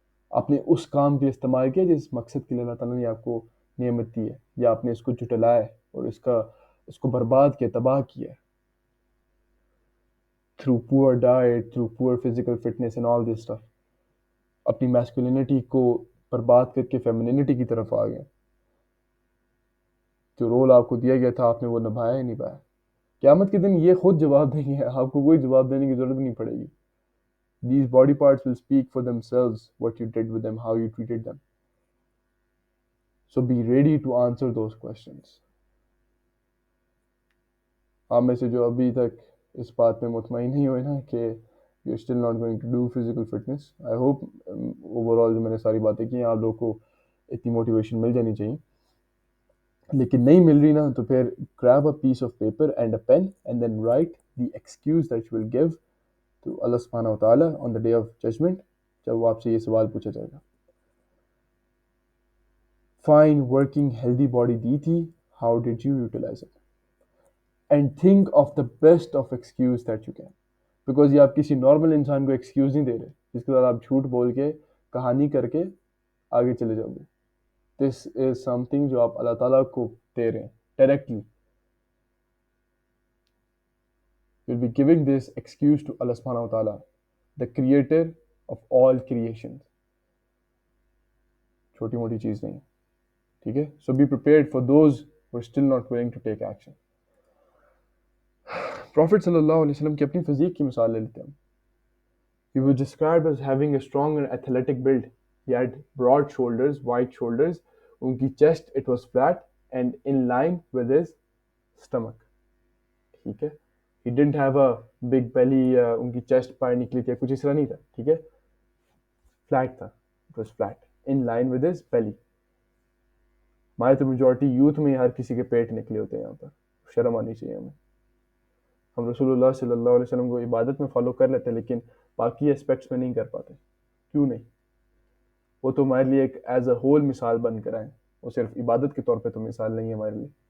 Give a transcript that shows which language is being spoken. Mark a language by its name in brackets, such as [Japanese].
[Urdu] آپ نے اس کام کے استعمال کیا جس مقصد کے لیے اللہ تعالیٰ نے آپ کو نعمت دی ہے، یا آپ نے اس کو جھٹلایا اور اس کو برباد کیا، تباہ کیا [English] through poor diet, through poor physical fitness and all this stuff. [Urdu] اپنی میسکولینٹی کو برباد کر کے فیمینینٹی کی طرف آ گئے. جو رول آپ کو دیا گیا تھا آپ نے وہ نبھایا ہی نہیں پایا. قیامت کے دن یہ خود جواب دیں گے، آپ کو کوئی جواب دینے کی ضرورت نہیں پڑے گی. [English] These body parts will speak for themselves, what you did with them, how you treated them. So be ready to answer those questions. [Urdu] آپ میں سے جو ابھی تک اس بات میں مطمئن نہیں ہوئے نا کہ [English] you're still not going to do physical fitness, I hope overall [Urdu] جو میں نے ساری باتیں کی ہیں آپ لوگوں کو اتنی موٹیویشن مل جانی چاہیے. لیکن نہیں مل رہی نا تو پھر [English] grab a piece of paper and a pen and then write the excuse that you will give to Allah subhanahu wa ta'ala on the day of judgment [Urdu] جب وہ آپ سے یہ سوال پوچھا جائے گا. [English] Fine working healthy body [Urdu] دی تھی, [English] how did you utilize it? And think of the best of excuse that you can. [Urdu] Because یہ آپ کسی نارمل انسان کو ایکسکیوز نہیں دے رہے جس کے بعد آپ جھوٹ بول کے کہانی کر کے آگے چلے جاؤ گے. [English] This is something [Urdu] جو آپ اللہ تعالیٰ کو دے رہے ہیں directly. [English] You'll be giving this excuse to Allah subhanahu wa ta'ala, the creator of all creations. [Urdu] چھوٹی موٹی چیز نہیں. ٹھیک ہے. [English] So be prepared for those who are still not willing to take action. [Urdu] Prophet صلی اللہ علیہ وسلم کی اپنی فزیک کی مثال لے لیتے ہیں. [English] He was described as having a strong and athletic build. He had broad shoulders, wide shoulders. [Urdu] ان کی [English] chest, it was flat and in line with his stomach. [Urdu] ٹھیک ہے. [English] He didn't have a big belly, [Urdu] ان کی chest باہر نکلی تھی کچھ اس طرح نہیں تھا. ٹھیک ہے. Flat تھا. [English] It was flat in line with his belly. [Urdu] ہمارے تو میجورٹی یوتھ میں ہر کسی کے پیٹ نکلے ہوتے ہیں. یہاں پر شرم آنی چاہیے ہمیں. ہم رسول اللہ صلی اللہ علیہ وسلم کو عبادت میں فالو کر لیتے لیکن باقی اسپیکٹس میں نہیں کر پاتے. کیوں نہیں؟ وہ تو ہمارے لیے ایک ایز اے ہول مثال بن کر آئے، وہ صرف عبادت کے طور پہ تو مثال نہیں ہے ہمارے لیے.